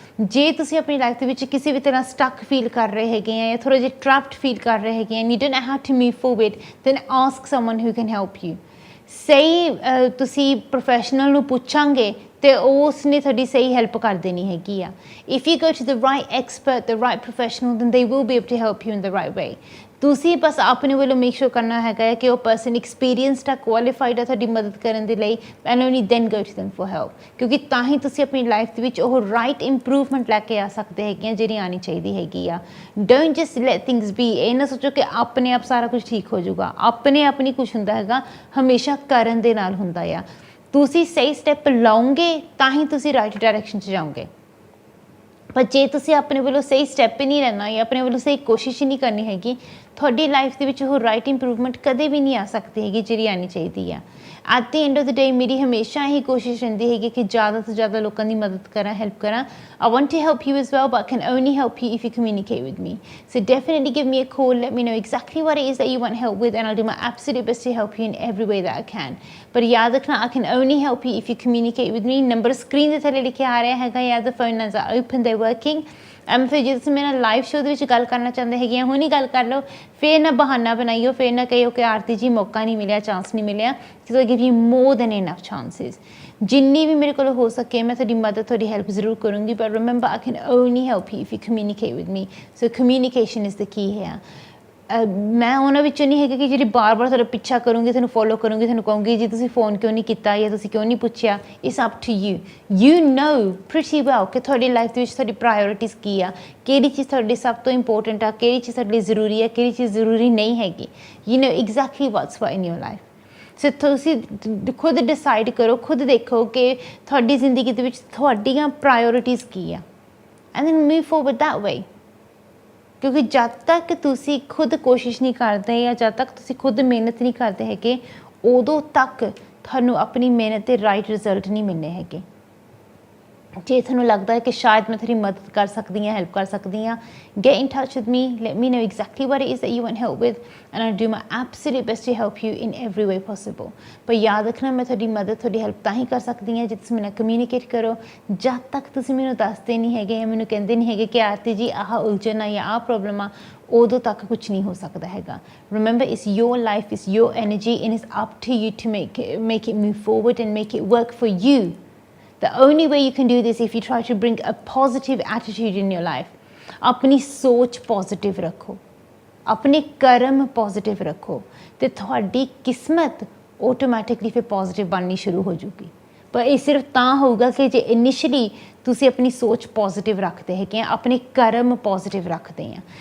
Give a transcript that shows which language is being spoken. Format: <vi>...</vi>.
<pa>ਜੇ ਤੁਸੀਂ ਆਪਣੀ ਲਾਈਫ ਦੇ ਵਿੱਚ ਕਿਸੇ ਵੀ ਤਰ੍ਹਾਂ ਸਟਕ ਫੀਲ ਕਰ ਰਹੇ ਹੈਗੇ ਆ ਜਾਂ ਥੋੜ੍ਹਾ ਜਿਹਾ ਟਰੈਪਡ ਫੀਲ ਕਰ ਰਹੇ ਹੈਗੇ ਆ,</pa> <en>you don't know how to move forward, then ask someone who can help you।</en> <pa>ਸਹੀ ਤੁਸੀਂ ਪ੍ਰੋਫੈਸ਼ਨਲ ਨੂੰ ਪੁੱਛਾਂਗੇ ਅਤੇ ਉਸ ਨੇ ਤੁਹਾਡੀ ਸਹੀ ਹੈਲਪ ਕਰ ਦੇਣੀ ਹੈਗੀ ਆ। If you go to the right expert, the right professional,</pa> <en>then they will be able to help you in the right way।</en> <pa>ਤੁਸੀਂ ਬਸ ਆਪਣੇ ਵੱਲੋਂ ਮੇਕ ਸ਼ੋਰ ਕਰਨਾ ਹੈਗਾ ਹੈ ਕਿ ਉਹ ਪਰਸਨ ਐਕਸਪੀਰੀਅੰਸਡ ਆ, ਕੁਆਲੀਫਾਈਡ ਆ ਤੁਹਾਡੀ ਮਦਦ ਕਰਨ ਦੇ ਲਈ,</pa> <en>and only then go to them for help,</en> <pa>ਕਿਉਂਕਿ ਤਾਂ ਹੀ ਤੁਸੀਂ ਆਪਣੀ ਲਾਈਫ ਦੇ ਵਿੱਚ ਉਹ ਰਾਈਟ ਇੰਪਰੂਵਮੈਂਟ ਲੈ ਕੇ ਆ ਸਕਦੇ ਹੈਗੇ ਆ ਜਿਹੜੀ ਆਉਣੀ ਚਾਹੀਦੀ ਹੈਗੀ ਆ।</pa> <en>Don't just let things be.</en> <pa>ਇਹ ਨਾ ਸੋਚੋ ਕਿ ਆਪਣੇ ਆਪ ਸਾਰਾ ਕੁਝ ਠੀਕ ਹੋ ਜਾਊਗਾ। ਆਪਣੇ ਆਪ ਨਹੀਂ ਕੁਛ ਹੁੰਦਾ ਹੈਗਾ, ਹਮੇਸ਼ਾ ਕਰਨ ਦੇ ਨਾਲ ਹੁੰਦਾ ਆ। ਤੁਸੀਂ ਸਹੀ ਸਟੈਪ ਲਓਗੇ ਤਾਂ ਹੀ ਤੁਸੀਂ ਰਾਈਟ ਡਾਇਰੈਕਸ਼ਨ 'ਚ ਜਾਓਗੇ। ਪਰ ਜੇ ਤੁਸੀਂ ਆਪਣੇ ਵੱਲੋਂ ਸਹੀ ਸਟੈਪ ਹੀ ਨਹੀਂ ਲੈਣਾ ਜਾਂ ਆਪਣੇ ਵੱਲੋਂ ਸਹੀ ਕੋਸ਼ਿਸ਼ ਹੀ ਨਹੀਂ ਕਰਨੀ ਹੈਗੀ, ਤੁਹਾਡੀ ਲਾਈਫ ਦੇ ਵਿੱਚ ਉਹ ਰਾਈਟ ਇੰਪਰੂਵਮੈਂਟ ਕਦੇ ਵੀ ਨਹੀਂ ਆ ਸਕਦੀ ਹੈਗੀ ਜਿਹੜੀ ਆਉਣੀ ਚਾਹੀਦੀ ਆ।</pa> <en>at the end of the day</en> <pa>ਮੇਰੀ ਹਮੇਸ਼ਾ ਇਹੀ ਕੋਸ਼ਿਸ਼ ਰਹਿੰਦੀ ਹੈਗੀ ਕਿ ਜ਼ਿਆਦਾ ਤੋਂ ਜ਼ਿਆਦਾ ਲੋਕਾਂ ਦੀ ਮਦਦ ਕਰਾਂ, ਹੈਲਪ ਕਰਾਂ।</pa> <en>I want to help you as well, but can only help you if you communicate with me. So definitely give me a call, let me know exactly what it is that you want help with, and I'll do my absolute best to help you in every way that I can। But</en> <pa>याद रखना,</pa> <en>I can only help you if you communicate with me।</en> <pa>Number screen ਦੇ ਥੱਲੇ ਲਿਖਿਆ ਆ ਰਿਹਾ ਹੈਗਾ, या</pa> <en>the phone lines are open, they're working।</en> <pa>ਫਿਰ ਜੇ ਤੁਸੀਂ ਮੇਰੇ ਨਾਲ ਲਾਈਵ ਸ਼ੋਅ ਦੇ ਵਿੱਚ ਗੱਲ ਕਰਨਾ ਚਾਹੁੰਦੇ ਹੈਗੇ ਆ, ਹੁਣ ਹੀ ਗੱਲ ਕਰ ਲਓ। ਫਿਰ ਨਾ ਬਹਾਨਾ ਬਣਾਈਓ, ਫਿਰ ਨਾ ਕਹੀਓ ਕਿ ਆਰਤੀ ਜੀ ਮੌਕਾ ਨਹੀਂ ਮਿਲਿਆ, ਚਾਂਸ ਨਹੀਂ ਮਿਲਿਆ।</pa> <en>So give you more than enough chances.</en> <pa>ਜਿੰਨੀ ਵੀ ਮੇਰੇ ਕੋਲ ਹੋ ਸਕੇ ਮੈਂ ਤੁਹਾਡੀ ਮਦਦ, ਤੁਹਾਡੀ ਹੈਲਪ ਜ਼ਰੂਰ ਕਰੂੰਗੀ।</pa> <en>But remember, I can only help you if you communicate with me. So communication is the key ਹੈ।</en> <pa>ਮੈਂ ਉਹਨਾਂ ਵਿੱਚੋਂ ਨਹੀਂ ਹੈਗੀ ਕਿ ਜਿਹੜੀ ਬਾਰ-ਬਾਰ ਤੁਹਾਡਾ ਪਿੱਛਾ ਕਰੂੰਗੀ, ਤੁਹਾਨੂੰ ਫੋਲੋ ਕਰੂੰਗੀ, ਤੁਹਾਨੂੰ ਕਹੂੰਗੀ ਜੀ ਤੁਸੀਂ ਫੋਨ ਕਿਉਂ ਨਹੀਂ ਕੀਤਾ ਜਾਂ ਤੁਸੀਂ ਕਿਉਂ ਨਹੀਂ ਪੁੱਛਿਆ।</pa> <en>It's up to you. You know pretty well</en> <pa>ਕਿ ਤੁਹਾਡੀ ਲਾਈਫ ਦੇ ਵਿੱਚ ਤੁਹਾਡੀ ਪ੍ਰਾਇਓਰਿਟੀਜ਼ ਕੀ ਆ, ਕਿਹੜੀ ਚੀਜ਼ ਤੁਹਾਡੇ ਸਭ ਤੋਂ ਇੰਪੋਰਟੈਂਟ ਆ, ਕਿਹੜੀ ਚੀਜ਼ ਤੁਹਾਡੇ ਲਈ ਜ਼ਰੂਰੀ ਆ, ਕਿਹੜੀ ਚੀਜ਼ ਜ਼ਰੂਰੀ ਨਹੀਂ ਹੈਗੀ।</pa> <en>You know exactly what's what in your life.</en> <pa>ਸੋ ਤੁਸੀਂ ਖੁਦ ਡਿਸਾਈਡ ਕਰੋ, ਖੁਦ ਦੇਖੋ ਕਿ ਤੁਹਾਡੀ ਜ਼ਿੰਦਗੀ ਦੇ ਵਿੱਚ ਤੁਹਾਡੀਆਂ ਪ੍ਰਾਇਓਰਿਟੀਜ਼ ਕੀ ਆ,</pa> <en>And then move forward that way.</en> <pa>ਕਿਉਂਕਿ ਜਦ ਤੱਕ ਤੁਸੀਂ ਖੁਦ ਕੋਸ਼ਿਸ਼ ਨਹੀਂ ਕਰਦੇ ਜਾਂ ਜਦ ਤੱਕ ਤੁਸੀਂ ਖੁਦ ਮਿਹਨਤ ਨਹੀਂ ਕਰਦੇ ਹੈਗੇ, ਉਦੋਂ ਤੱਕ ਤੁਹਾਨੂੰ ਆਪਣੀ ਮਿਹਨਤ ਦੇ ਰਾਈਟ ਰਿਜ਼ਲਟ ਨਹੀਂ ਮਿਲਣੇ ਹੈਗੇ। ਜੇ ਤੁਹਾਨੂੰ ਲੱਗਦਾ ਹੈ ਕਿ ਸ਼ਾਇਦ ਮੈਂ ਤੁਹਾਡੀ ਮਦਦ ਕਰ ਸਕਦੀ ਹਾਂ,</pa> <en>Help ਕਰ ਸਕਦੀ ਹਾਂ, get in touch with me, let me know exactly what it is that you want help with, and I'll do my absolute best to help you in every way possible।</en> <pa>ਪਰ ਯਾਦ ਰੱਖਣਾ, ਮੈਂ ਤੁਹਾਡੀ ਮਦਦ, ਤੁਹਾਡੀ ਹੈਲਪ ਤਾਂ ਹੀ ਕਰ ਸਕਦੀ ਹਾਂ ਜੇ ਤੁਸੀਂ ਮੇਰੇ ਨਾਲ ਕਮਿਊਨੀਕੇਟ ਕਰੋ। ਜਦ ਤੱਕ ਤੁਸੀਂ ਮੈਨੂੰ ਦੱਸਦੇ ਨਹੀਂ ਹੈਗੇ ਜਾਂ ਮੈਨੂੰ ਕਹਿੰਦੇ ਨਹੀਂ ਹੈਗੇ ਕਿ ਆਰਤੀ ਜੀ ਆਹ ਉਲਝਣ ਆ ਜਾਂ ਆਹ ਪ੍ਰੋਬਲਮ ਆ, ਉਦੋਂ ਤੱਕ ਕੁਛ ਨਹੀਂ ਹੋ ਸਕਦਾ ਹੈਗਾ।</pa> <en>Remember, it's your life, it's your energy, and it's up to you to make it move forward and make it work for you। The only way you can do this if you try to bring a positive attitude in your life।</en> <pa>ਆਪਣੀ ਸੋਚ positive ਰੱਖੋ, ਆਪਣੇ ਕਰਮ positive ਰੱਖੋ, ਅਤੇ ਤੁਹਾਡੀ ਕਿਸਮਤ automatically ਫਿਰ positive ਬਣਨੀ ਸ਼ੁਰੂ ਹੋ ਜੂਗੀ। ਪਰ ਇਹ ਸਿਰਫ ਤਾਂ ਹੋਊਗਾ ਕਿ ਜੇ ਇਨੀਸ਼ੀਅਲੀ ਤੁਸੀਂ ਆਪਣੀ ਸੋਚ ਪੋਜ਼ਿਟਿਵ ਰੱਖਦੇ ਹੈਗੇ ਆ, ਆਪਣੇ ਕਰਮ ਪੋਜ਼ਿਟਿਵ ਰੱਖਦੇ ਆ।</pa>